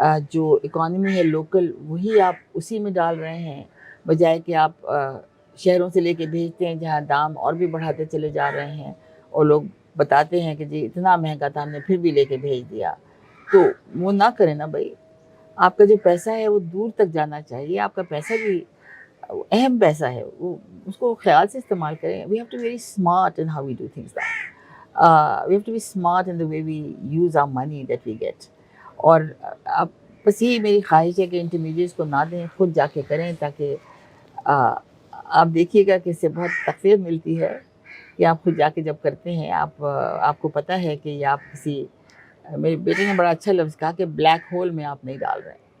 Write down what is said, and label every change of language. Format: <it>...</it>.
<ur>جو اکانومی ہے لوکل وہی آپ اسی میں ڈال رہے ہیں، بجائے کہ آپ شہروں سے لے کے بھیجتے ہیں جہاں دام اور بھی بڑھاتے چلے جا رہے ہیں، اور لوگ بتاتے ہیں کہ جی اتنا مہنگا تھا ہم نے پھر بھی لے کے بھیج دیا۔ تو وہ نہ کریں نا بھائی، آپ کا جو پیسہ ہے وہ دور تک جانا چاہیے، آپ کا پیسہ بھی اہم پیسہ ہے، وہ اس کو خیال سے استعمال کریں۔</ur> <en>We have to be very smart in how we do things now. We have to be smart in the way we use our money that we get.</en> <ur>اور آپ بس یہی میری خواہش ہے کہ انٹرمیڈیٹس کو نہ دیں، خود جا کے کریں، تاکہ آپ دیکھیے گا کہ اس سے بہت تقریر ملتی ہے کہ آپ خود جا کے جب کرتے ہیں، آپ کو پتہ ہے کہ یہ آپ کسی، میرے بیٹے نے بڑا اچھا لفظ کہا کہ بلیک ہول میں آپ نہیں ڈال رہے،</ur>